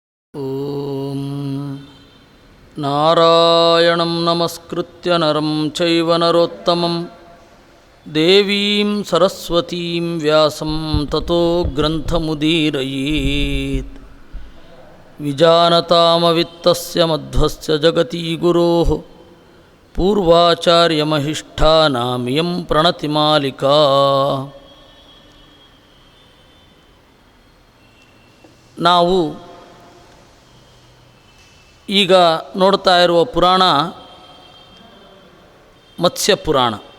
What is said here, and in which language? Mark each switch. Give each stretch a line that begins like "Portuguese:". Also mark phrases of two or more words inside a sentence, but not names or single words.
Sanskrit: ಓಂ ನಾರಾಯಣಂ ನಮಸ್ಕೃತ್ಯ ನರಂ ಚೈವ ನರೋತ್ತಮಂ ದೇವೀಂ ಸರಸ್ವತೀಂ ವ್ಯಾಸಂ ತತೋ ಗ್ರಂಥಮುದೀರಯೇತ್. ವಿಜಾನತಾಮವಿತ್ತಸ್ಯ ಮಧ್ವಸ್ಯ ಜಗತಿ ಗುರೋಃ ಪೂರ್ವಾಚಾರ್ಯಮಹಿಷ್ಠಾನಾಮಿಯಂ ಪ್ರಣತಿಮಾಲಿಕಾ.
Kannada: ನಾವು ಈಗ ನೋಡ್ತಾ ಇರುವ ಪುರಾಣ ಮತ್ಸ್ಯ ಪುರಾಣ.